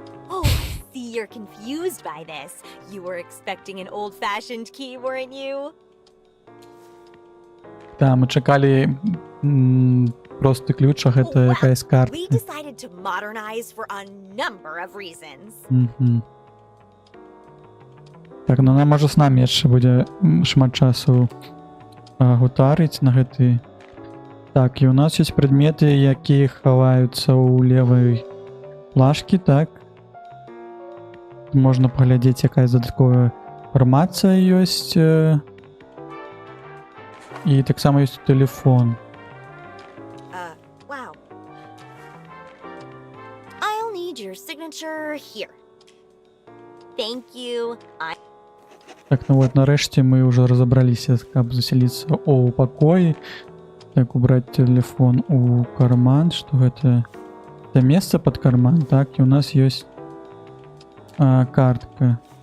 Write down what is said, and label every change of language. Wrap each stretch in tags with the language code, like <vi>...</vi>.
<en>Oh, I see you're confused by this. You were expecting an old-fashioned key, weren't you?</en> <be>Да, мы чакалі просты ключ, а гэта якаясь карта.</be> <en>We decided to modernize for a number of reasons.</en> <be>Так, ну нам можа з намі яшчэ будзе шмат часу гутарыць на гэты. Так, і у нас ёсць прадметы, якія хаваюцца ў левай плашкі, так. Можна паглядзець, якая дадатковая інфармацыя ёсць. І таксама ёсць тэлефон.</be> <en>Wow. I'll need your signature here. Thank you.</en> <be>Так, ну вот, нарэшце мы ўжо разабраліся, каб заселіцца ў пакоі. Так, убраць тэлефон у карман, што гэта месца пад карман, так, і у нас ёсць картка.</be>